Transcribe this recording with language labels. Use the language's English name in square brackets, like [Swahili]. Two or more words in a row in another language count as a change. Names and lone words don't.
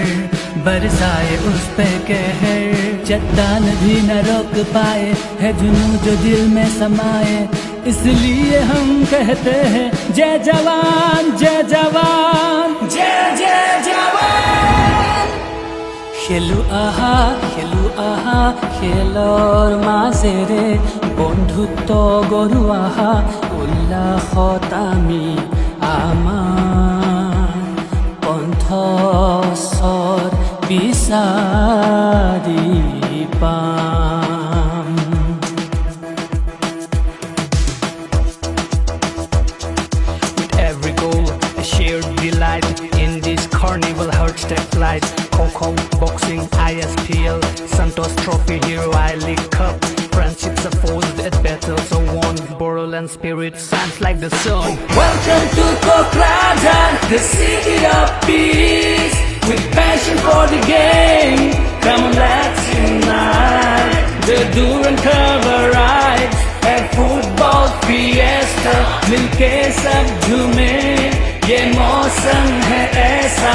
[Hindi] बरसाए उस पे कहर चट्टान भी न रोक पाए है जुनून जो दिल में समाए इसलिए हम कहते हैं जय जवान जय जवान जय जय जवान [Assamese] খেলু আহা খেলৰ মাজেৰে বন্ধুত্ব গঢ়ো আহা উল্লাসত আমি আমাৰ কণ্ঠস্বৰ বিচাৰি পাম [English] With every goal a shared delight in this carnival hearts that flight Coco, boxing, ISPL, Santos Trophy, Hero I League Cup. Friendships are forged at battles so won. Bodoland spirit shines like the sun. Welcome to Bodoland, the city of peace. With passion for the game, come on let's unite. The Durand Cup arrives, a football fiesta. [Hindi] मिलके सब झूमे, ये मौसम है ऐसा.